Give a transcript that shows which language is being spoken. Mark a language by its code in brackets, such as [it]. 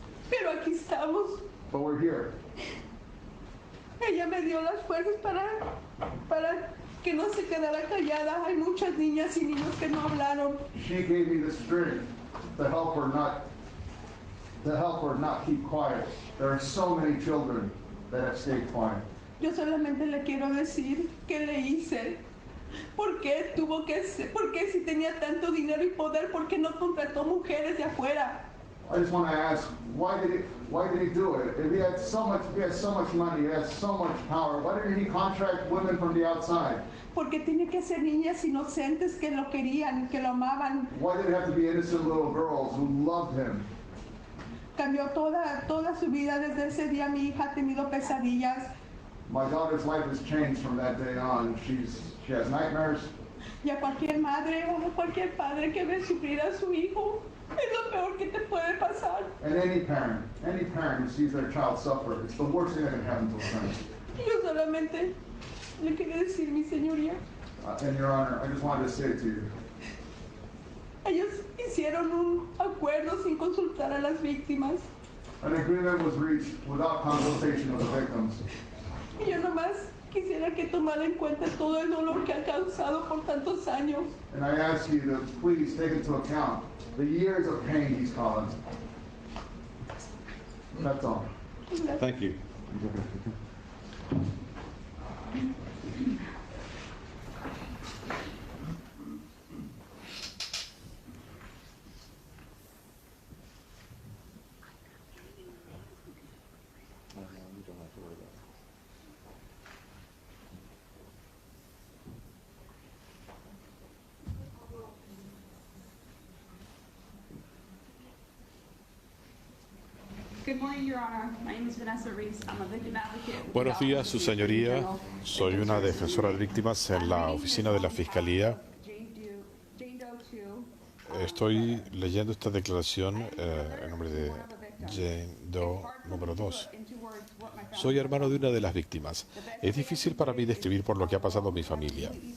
[es] Pero aquí estamos. [en] But we're here. [es] Ella me dio las fuerzas para que no se quedara callada. Hay muchas niñas y niños que no hablaron. [en] She gave me the strength to help her not keep quiet. There are so many children that have stayed quiet. [es] Yo solamente le quiero decir qué le hice. ¿Por qué si tenía tanto dinero y poder, por qué no contrató mujeres de afuera? [en] I just want to ask, why did he do it? If he had so much money, he has so much power, why didn't he contract women from the outside? [es] Porque tiene que ser niñas inocentes que lo querían, que lo amaban. [en] Why did it have to be innocent little girls who loved him? [es] Cambió toda su vida. Desde ese día mi hija ha tenido pesadillas. [en] My daughter's life has changed from that day on. She has nightmares. [es] Y a cualquier madre o a cualquier padre que ve sufrir a su hijo, Es lo peor que te puede pasar. [en] And any parent who sees their child suffer, it's the worst thing that can happen to a parent. [es] Yo solamente le quería decir, mi señoría, [en] And Your Honor, I just wanted to say to you, [es] ellos hicieron un acuerdo sin consultar a las víctimas. [en] an agreement was reached without consultation of the victims. [es] Y yo nomás quisiera que tomara en cuenta todo el dolor que ha causado por tantos años. [en] And I ask you to please take into account the years of pain he's caused. That's all. Thank you. Good morning, Your Honor. My name is Vanessa Reese. I'm a victim advocate with the [es] Buenos días, [en] Office [es] su [en] of the Attorney [es] señoría. [en] General. [es] Soy una defensora de víctimas en la oficina de la Fiscalía. [en] Jane Doe 2. [es] Estoy leyendo esta declaración en nombre de Jane Doe número 2. Soy hermano de una de las víctimas. Es difícil para mí describir por lo que ha pasado en mi familia.